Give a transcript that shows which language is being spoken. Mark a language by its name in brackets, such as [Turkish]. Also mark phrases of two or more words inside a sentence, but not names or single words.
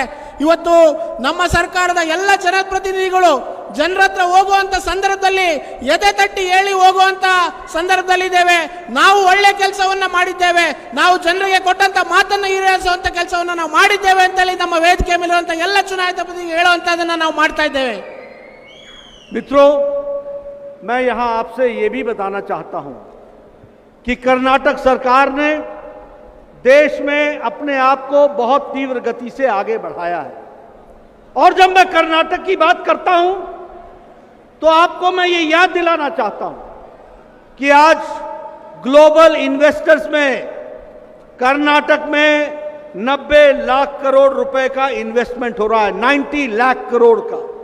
[Kannada] ಇವತ್ತು ನಮ್ಮ ಸರ್ಕಾರದ ಎಲ್ಲ ಜನಪ್ರತಿನಿಧಿಗಳು ಜನರ ಹತ್ರ ಹೋಗುವಂತ ಸಂದರ್ಭದಲ್ಲಿ ಎದೆ ತಟ್ಟಿ ಹೇಳಿ ಹೋಗುವಂತ ಸಂದರ್ಭದಲ್ಲಿದ್ದೇವೆ. ನಾವು ಒಳ್ಳೆ ಕೆಲಸವನ್ನ ಮಾಡಿದ್ದೇವೆ, ನಾವು ಜನರಿಗೆ ಕೊಟ್ಟಂತ ಮಾತನ್ನು ಈಡೇರಿಸುವಂತ ಕೆಲಸವನ್ನ ನಾವು ಮಾಡಿದ್ದೇವೆ ಅಂತೇಳಿ ನಮ್ಮ ವೇದಿಕೆ ಮೇಲಿರುವಂತ ಎಲ್ಲ ಚುನಾಯಿತ ಪ್ರತಿನಿಧಿಗಳು ಹೇಳುವಂತದನ್ನ ನಾವು ಮಾಡ್ತಾ ಇದ್ದೇವೆ. [Hindi] मित्रों, मैं यहां आपसे यह भी बताना चाहता हूं कि कर्नाटक सरकार ने देश में अपने आप को बहुत तीव्र गति से आगे बढ़ाया है। और जब मैं कर्नाटक की बात करता हूं तो आपको मैं ये याद दिलाना चाहता हूं कि आज [English] global investors [Hindi] में कर्नाटक में 90 लाख करोड़ रुपए का इन्वेस्टमेंट हो रहा है, 90 लाख करोड़ का।